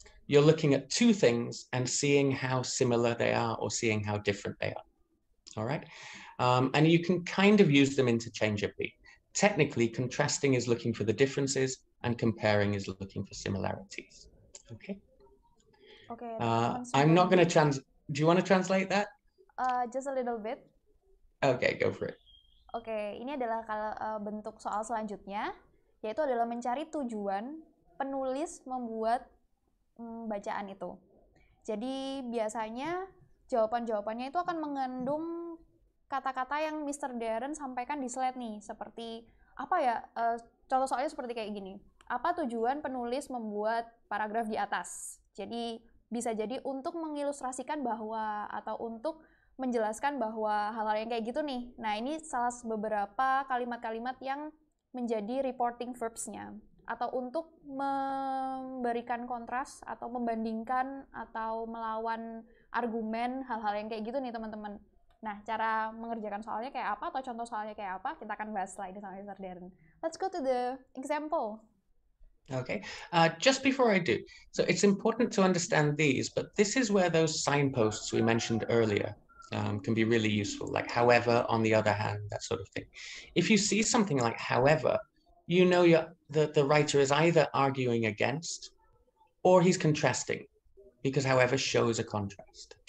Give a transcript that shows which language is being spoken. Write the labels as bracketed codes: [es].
[en] You're looking at two things and seeing how similar they are or seeing how different they are. All right. And you can kind of use them interchangeably. Technically, contrasting is looking for the differences and comparing is looking for similarities. Okay. Okay, I'm not going to do you want to translate that? Just a little bit. Okay, go for it. [id] Oke, ini adalah bentuk soal selanjutnya, yaitu adalah mencari tujuan penulis membuat bacaan itu. Jadi biasanya jawaban-jawabannya itu akan mengandung kata-kata yang Mr. Darren sampaikan di slide nih, seperti apa ya, contoh soalnya seperti kayak gini. Apa tujuan penulis membuat paragraf di atas? Jadi bisa jadi untuk mengilustrasikan bahwa atau untuk menjelaskan bahwa hal-hal yang kayak gitu nih. Nah, ini salah beberapa kalimat-kalimat yang menjadi reporting verbs-nya. Atau untuk memberikan kontras atau membandingkan atau melawan argumen hal-hal yang kayak gitu nih teman-teman. Nah, cara mengerjakan soalnya kayak apa atau contoh soalnya kayak apa, kita akan bahas setelah ini sama Mr. Darren. [en] Let's go to the example. Okay, just before I do, so it's important to understand these, but this is where those signposts we mentioned earlier can be really useful, like however, on the other hand, that sort of thing. If you see something like however, you know the writer is either arguing against or he's contrasting, because however shows a contrast.